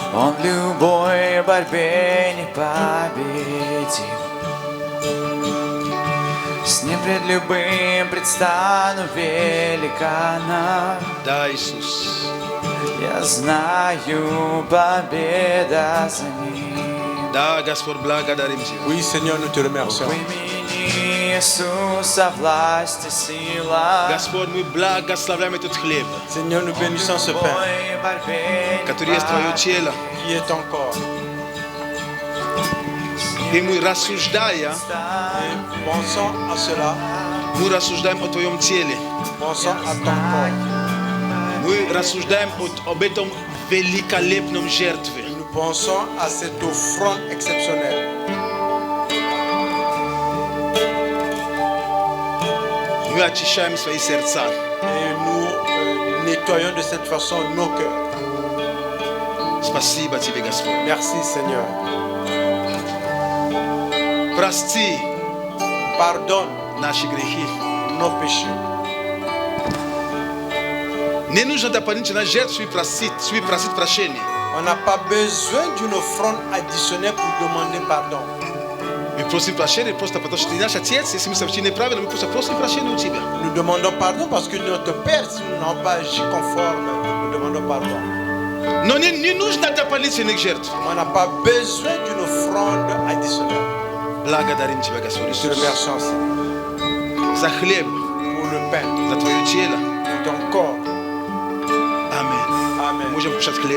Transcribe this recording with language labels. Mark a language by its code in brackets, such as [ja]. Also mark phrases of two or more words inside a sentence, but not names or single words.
[ru] Он в любой борьбе непобедим. С ним пред любым предстану великаном. Да, Иисус. Я знаю, победа за ним. Да, Господь, благодарим Тебя. [fr] Oui, Seigneur, nous te [ru] В [fr] remercions. [ru] имени Иисуса власть и сила. Господь, мы благословляем этот хлеб, [fr] Seigneur, nous bénissons ce pain [ru] В борьбе не который есть Твое тело. [fr] qui est ton corps. [ru] И мы, рассуждая, [fr] Et pensons à cela, [ru] мы рассуждаем о Твоем теле. [fr] pensons à ton corps. [ru] Мы рассуждаем об этом великолепном жертве. [fr] Nous pensons à cette offrande exceptionnelle. [ru] Мы очищаем свои сердца. [fr] Et nous nettoyons de cette façon nos cœurs. [ru] Спасибо Тебе, Господь. [fr] Merci Seigneur. [ru] Прости [fr] Pardonne [ru] наши грехи. [fr] nos péchés. [ru] Не нужно дополнительно жертв свои просить прощения. [fr] On n'a pas besoin d'une offrande additionnelle pour demander pardon. [ru] Мы просим прощения просто потому, что Ты наш Отец. Если мы совершили неправильно, мы просто просим прощения у Тебя. [fr] Nous demandons pardon parce que notre Père, si nous n'avons pas agi conforme, nous demandons pardon. [ru] Но не нужно дополнительных жертв. [fr] On n'a pas besoin d'une offrande additionnelle. [ru] Благодарим Тебя, Господь [fr] Nous te [ru] Иисус, [fr] remercions Seigneur, [ru] за хлеб, [fr] pour le pain, [ru] за Твое тело. [fr] pour ton corps. [ru] Аминь. [fr] Amen. [ru] Можем кушать хлеб.